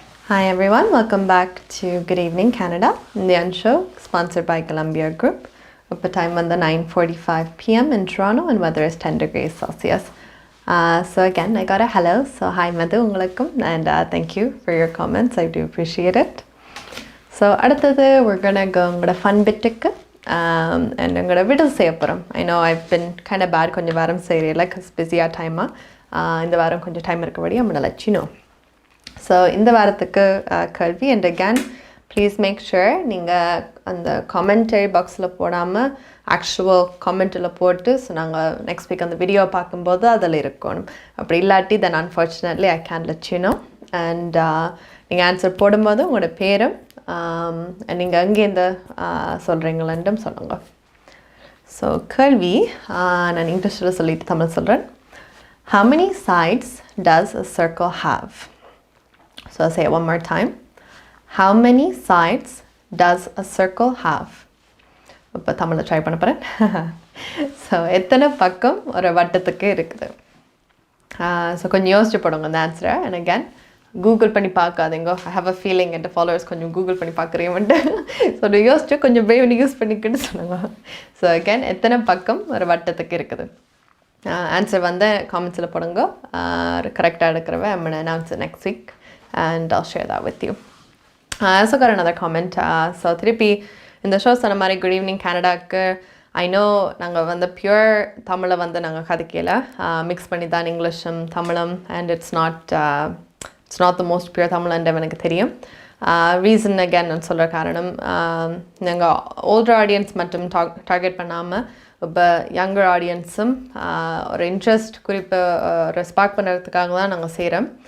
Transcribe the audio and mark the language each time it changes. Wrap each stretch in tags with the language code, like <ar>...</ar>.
<en>Hi everyone, welcome back to Good Evening Canada, the show sponsored by Golumbia Group. The time on the 9:45 p.m. in Toronto and weather is 10 degrees Celsius. So again, I got a hello. So hi Madhu, ungalakkum, and thank you for your comments. I do appreciate it. So</en> <ta>அடுத்தது</ta> <en>we're gonna go உங்களோட fun bit-க்கு and</en> <ta>உங்களோட விடல் செய்ய போகிறோம்.</ta> <en>I know I've been kind of bad</en> <ta>கொஞ்சம் வாரம் செய்கிறேன்</ta> <en>because</en> <ta>பிஸியாக டைமாக இந்த வாரம் கொஞ்சம் time இருக்கபடி</ta> <en>I'm gonna let you know.</en> <ta>So இந்த வாரத்துக்கு கேள்வி</ta> <en>and again please make sure</en> <ta>நீங்கள் அந்த commentary பாக்ஸில் போடாமல் ஆக்சுவல் கமெண்ட்டில் போட்டு ஸோ நாங்கள் நெக்ஸ்ட் வீக் அந்த வீடியோ பார்க்கும்போது அதில் இருக்கணும். அப்படி இல்லாட்டி</ta> <en>then unfortunately I can't let you know.</en> <ta>And நீங்கள் ஆன்சர் போடும்போது உங்களோட பேரும் நீங்கள் அங்கேருந்து சொல்கிறீங்களன்றும் சொல்லுங்கள். ஸோ கேள்வி நான் இங்கிலீஷில் சொல்லிட்டு தமிழ் சொல்கிறேன்.</ta> <en>How many sides does a circle have? So I'll say it one more time. How many sides does a circle have?</en> <ta>இப்போ தமிழில் ட்ரை பண்ண போகிறேன். ஸோ எத்தனை பக்கம் ஒரு வட்டத்துக்கு இருக்குது? ஸோ கொஞ்சம் யோசிச்சு போடுங்க அந்த ஆன்சரை. அண்ட் அகேன் கூகுள் பண்ணி பார்க்காதீங்க.</ta> <en>I have a feeling</en> <ta>N followers கொஞ்சம் கூகுள் பண்ணி பார்க்குறீங்கன்ட்டு. ஸோ யோசிச்சு கொஞ்சம் பிரெயின் யூஸ் பண்ணிக்கிட்டு சொல்லுங்க. ஸோ அகேன் எத்தனை பக்கம் ஒரு வட்டத்துக்கு இருக்குது? ஆன்சர் வந்து காமெண்ட்ஸில் போடுங்க. கரெக்டாக எடுக்கிறவ</ta> <en>I'm going to announce it next week and I'll share that with you. I also got another comment.</en> <ta>So திருப்பி இந்த ஷோ சொன்ன மாதிரி குட் ஈவினிங் கனடாக்கு ஐ நோ நாங்கள் வந்து பியூர் தமிழை வந்து நாங்கள் கதைக்கல மிக்ஸ் பண்ணி தான் இங்கிலீஷும் தமிழும்</ta> <en>and it's not the most pure</en> <ta>தமிழ்ன்ற எனக்கு தெரியும். ரீசன் அகேன் நான் சொல்கிற காரணம் நாங்கள் ஓல்டர் ஆடியன்ஸ் மட்டும் டார்கெட் பண்ணாமல் இப்போ யங்கர் ஆடியன்ஸும் ஒரு இன்ட்ரெஸ்ட் குறிப்பு ஒரு ஸ்பார்க் பண்ணுறதுக்காக தான் நாங்கள் செய்கிறோம்.</ta>